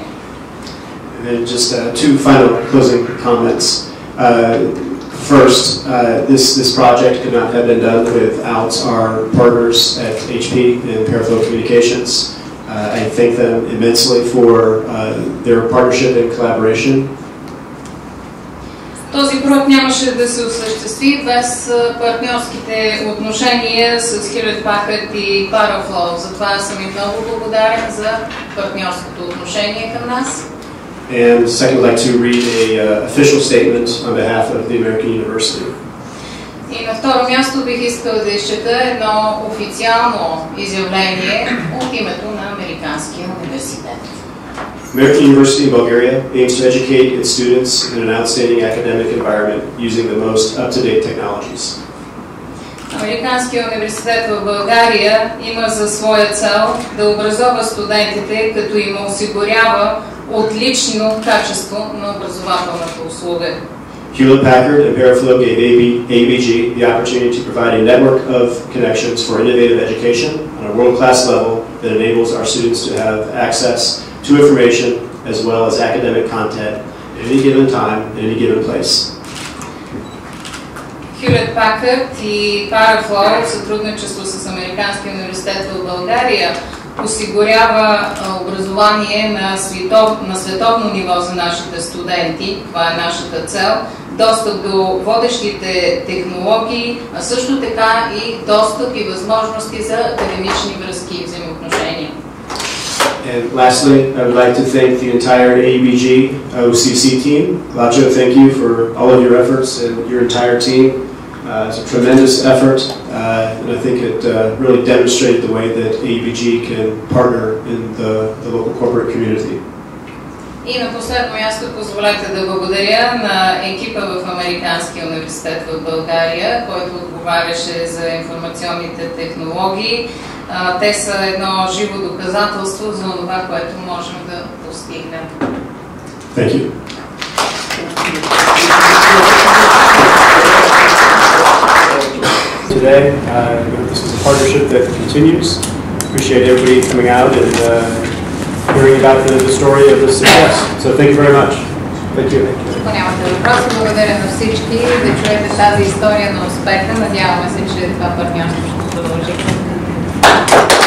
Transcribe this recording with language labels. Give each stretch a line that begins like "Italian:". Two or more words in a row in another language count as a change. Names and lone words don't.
English: And just two final closing comments. First, this project could not have been done without our partners at HP and Paraflow Communications. I thank them immensely for their partnership and collaboration.
Bulgarian: Този проект нямаше да се осъществи без партньорските отношения с Hewlett Packard и Paraflow. Затова съм им много благодарен за партньорското отношение към нас.
English: And second, I'd like to read an official statement on behalf of the American University.
Bulgarian: И на второ място бих искал да изчета едно официално изявление от името на Американския университет.
English: American University in Bulgaria aims to educate its students in an outstanding academic environment using the most up-to-date technologies.
Bulgarian: Американския университет в България има за своя цел да образова студентите, като им осигурява отлично качество на образователната услуга.
English: Hewlett Packard and Paraflow gave AUBG the opportunity to provide a network of connections for innovative education on a world-class level that enables our students to have access to information as well as academic content at any given time, in any given place.
Bulgarian: Hewlett Packard и Paraflow в сътрудничество с Американския университет в България осигурява образование на световно ниво за нашите студенти. Това е нашата цел. Достъп до водещите технологии, а също така и достъп и възможности за академични връзки и взаимоотношения.
English: And lastly, I would like to thank the entire AUBG OCC team. Lacho, thank you for all of your efforts and your entire team. It's a tremendous effort, and I think it really demonstrated the way that AUBG can partner in the local corporate community.
Bulgarian: И на последно място позволете да благодаря на екипа в Американския университет в България, който отговаряше за информационните технологии. Те са едно живо доказателство за това, което можем да постигнем.
English: Thank you. Today, this is a partnership that continues. Appreciate everybody coming out and hearing about the story of the success. So thank you very much. Thank you.
Bulgarian: Ако нямате въпроси, благодаря на всички да чуете тази история на успеха. Надяваме се, че това партньорство ще продължи.